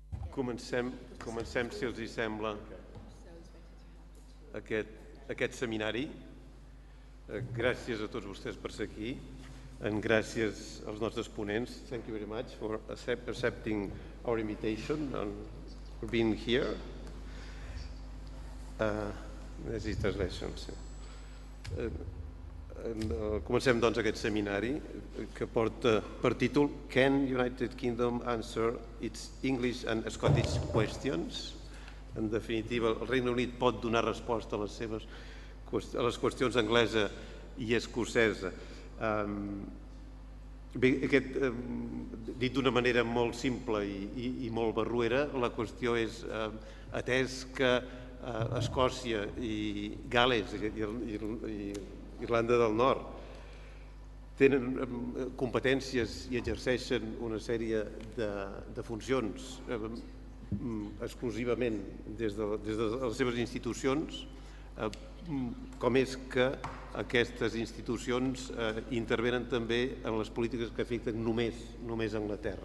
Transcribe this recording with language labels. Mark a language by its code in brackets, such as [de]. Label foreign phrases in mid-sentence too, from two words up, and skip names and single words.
[ca] Comencem, si els hi sembla, aquest seminari. Gràcies a tots vostès per ser aquí. Gràcies als nostres ponents. [en] Thank you very much for accepting our invitation and for being here. [ca] Comencem, doncs, aquest seminari que porta per títol Can United Kingdom answer its English and Scottish questions? En definitiva, el Regne Unit pot donar resposta a les qüestions anglesa i escocesa. Bé, dit d'una manera molt simple i molt barruera, la qüestió és, atès que Escòcia i Gal·les i Irlanda del Nord tenen competències i exerceixen una sèrie de funcions exclusivament des de les seves institucions, com és que aquestes institucions intervenen també en les polítiques que afecten només Anglaterra.